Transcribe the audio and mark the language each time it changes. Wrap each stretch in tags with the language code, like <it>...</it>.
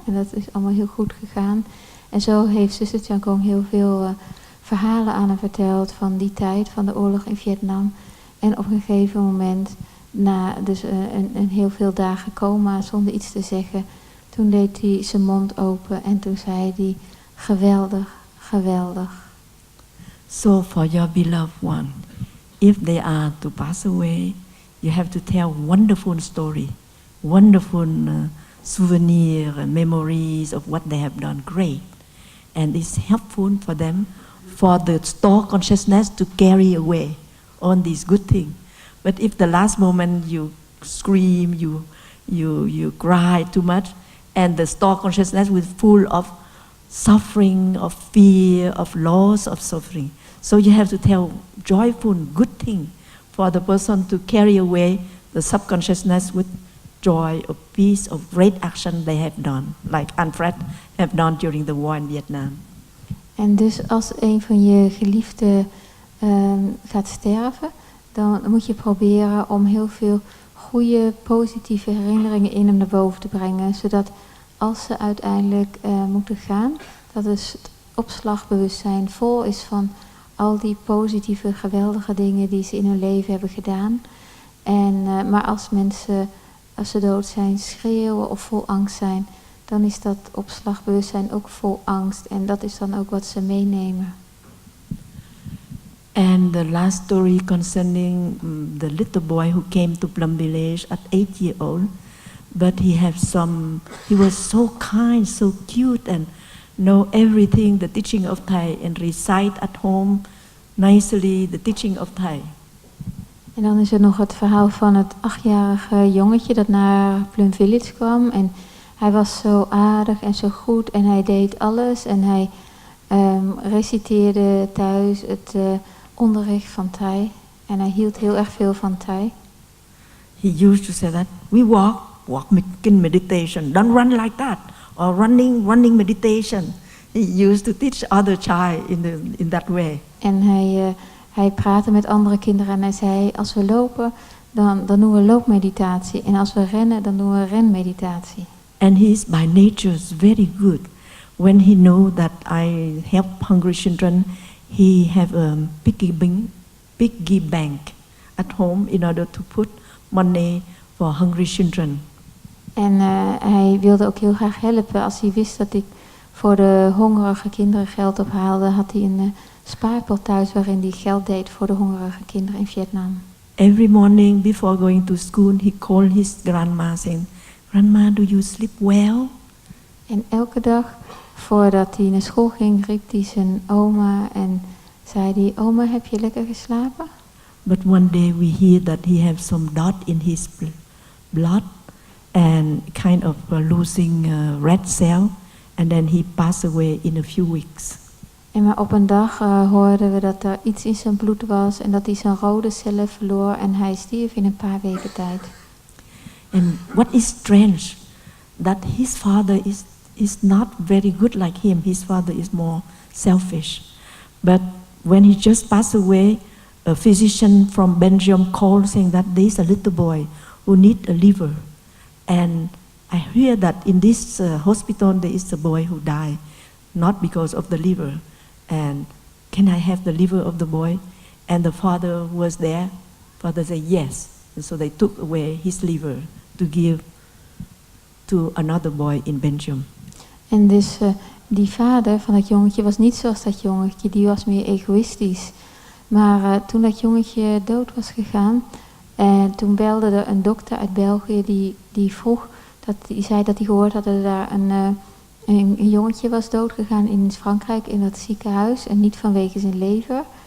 <nl>En dat is allemaal heel goed gegaan. En zo heeft zuster Chân Không heel veel verhalen aan hem verteld van die tijd, van de oorlog in Vietnam. En op een gegeven moment, na dus een heel veel dagen coma zonder iets te zeggen, toen deed hij zijn mond open en toen zei hij, geweldig.</nl> <en>So for your beloved one, if they are to pass away, you have to tell wonderful story, wonderful souvenir and memories of what they have done great. And it's helpful for them, for the store consciousness to carry away on these good things. But if the last moment you scream, you cry too much, and the store consciousness will full of suffering, of fear, of loss, of suffering. So you have to tell joyful, good thing for the person to carry away the subconsciousness with joy, of peace, of great action they have done, like Alfred have done during the war in Vietnam.</en> <nl>En dus als een van je geliefden gaat sterven, dan moet je proberen om heel veel goede, positieve herinneringen in hem naar boven te brengen, zodat als ze uiteindelijk moeten gaan, dat dus het opslagbewustzijn vol is van al die positieve, geweldige dingen die ze in hun leven hebben gedaan. Maar als mensen, als ze dood zijn, schreeuwen of vol angst zijn, dan is dat opslagbewustzijn ook vol angst. En dat is dan ook wat ze meenemen.</nl> <en>And the last story concerning the little boy who came to Plum Village at 8 years old, but he was so kind, so cute, and know everything, the teaching of Thai, and recite at home nicely the teaching of Thai.</en> <nl>En dan is er nog het verhaal van het 8-jarige jongetje dat naar Plum Village kwam. En hij was zo aardig en zo goed en hij deed alles. En hij reciteerde thuis het onderricht van Thai. En hij hield heel erg veel van Thai.</nl> <en>He used to say that, we walk in meditation, don't run like that. Or running meditation. He used to teach other child in that way.</en> <nl>En hij praatte met andere kinderen en hij zei, als we lopen, dan doen we loopmeditatie. En als we rennen, dan doen we renmeditatie.</nl> <en>And he is by nature very good. When he know that I help hungry children, he have a piggy bank at home in order to put money for hungry children.</en> <nl>En hij wilde ook heel graag helpen als hij wist dat ik voor de hongerige kinderen geld ophaalde, had hij een spaarpot thuis waarin hij geld deed voor de hongerige kinderen in Vietnam.</nl> <en>Every morning before going to school, he called his grandma saying, "Grandma, do you sleep well?"</en> <nl>En elke dag voordat hij naar school ging, riep hij zijn oma en zei hij, oma, heb je lekker geslapen?</nl> <en>But one day we hear that he has some dot in his blood and kind of losing red cell, and then he passed away in a few weeks. En maar op een dag hoorden we dat er iets in zijn bloed was en dat hij zijn rode cellen verloor en hij stierf in een paar weken tijd. And what is strange, that his father is not very good like him. His father is more selfish. But when he just passed away, a physician from Belgium called saying that there is a little boy who needs a liver. And I hear that in this hospital there is a boy who died, not because of the liver. And can I have the liver of the boy? And the father was there. Father said yes. And so they took away his liver to give to another boy in Belgium.</en> <nl>En dus die vader van dat jongetje was niet zoals dat jongetje, die was meer egoïstisch. Maar toen dat jongetje dood was gegaan, toen belde er een dokter uit België die vroeg, die zei dat hij gehoord had dat er daar een jongetje was doodgegaan in Frankrijk in dat ziekenhuis en niet vanwege zijn lever.</nl>